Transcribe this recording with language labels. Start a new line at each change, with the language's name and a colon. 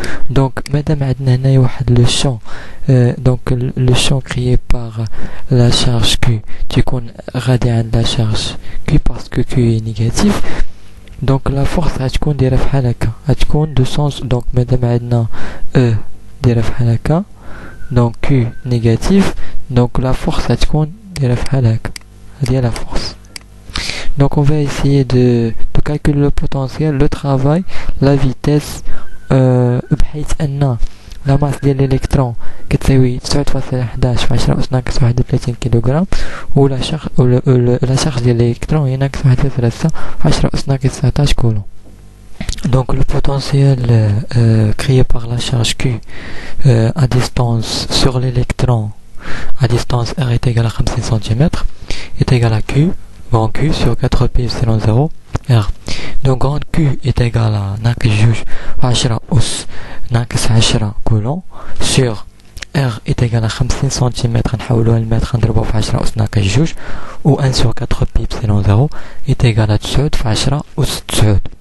French: Donc, madame عندنا le champ, donc le champ créé par la charge Q, تكون غادي عند la charge Q parce que Q est négatif. Donc, la force غتكون دايرة بحال هكا، غتكون de sens.
Arabic: Donc, madame عندنا E دايرة بحال هكا، donc Q négatif. Donc, la force غتكون دايرة بحال هكا، هادي هي la force. Donc, on va essayer de calculer le potentiel, le travail, la vitesse, بحيث أن لا ماس ديال الإلكترون كتساوي 9.11 في 10 أس ناقص 31 كيلوغرام، و لا شارج ديال الإلكترون هي ناقص 1.3 في 10 أس ناقص 19 كولون.
French: Donc le potentiel créé par la charge Q à distance sur l'électron à distance R est égal à 50 cm est égal à Q, grand Q sur 4pi epsilon 0 R. Donc grand Q est égal à ناقص 2 في 10 أس ناقص 10 كولون sur R est égal à 50 cm نحولوها للمتر نضربوها في 10 أس ناقص 2 و 1 sur 4pi epsilon 0 est égal à 9 في 10 أس 9.